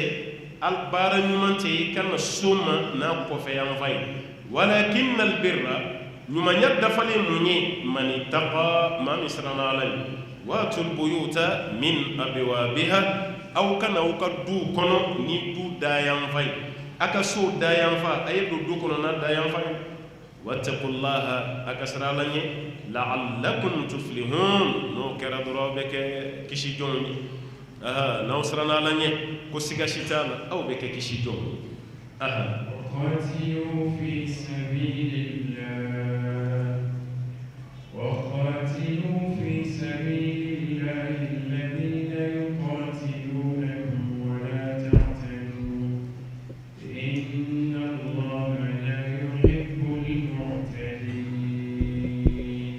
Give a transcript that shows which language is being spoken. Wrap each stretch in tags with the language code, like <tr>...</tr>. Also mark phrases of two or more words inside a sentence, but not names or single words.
<bm>al baara ɲuman tɛ i kana so ma n'a kɔfɛyan fa ye</bm> <ar>ولكن البر</ar> <bm>ɲumanya dafalen mun ye</bm> <ar>من اتقى</ar> <bm>maa min siranna ala ye</bm> <ar>وأتوا البيوت من أبوابها</ar> <bm>aw kana aw ka du kɔnɔ ni du dayan fa ye aka so dayan fa a ye don du kɔnɔ n'a dayan fa ye wattaqullaha aka sira ala ɲɛ</bm> <ar>لعلكم تفلحون</ar> <bm>n'o kɛra dɔrɔn aw bɛ kɛ kisi jɔnw ye n'aw siranna ala ɲɛ ko siga si t'a la aw bɛ kɛ kisi jɔnw ye</bm> <ar>وقاتلوا في سبيل الله وقاتلوا في سبيل الله الذين يقاتلونكم ولا تعتدوا إن الله لا يحب المعتدين</ar>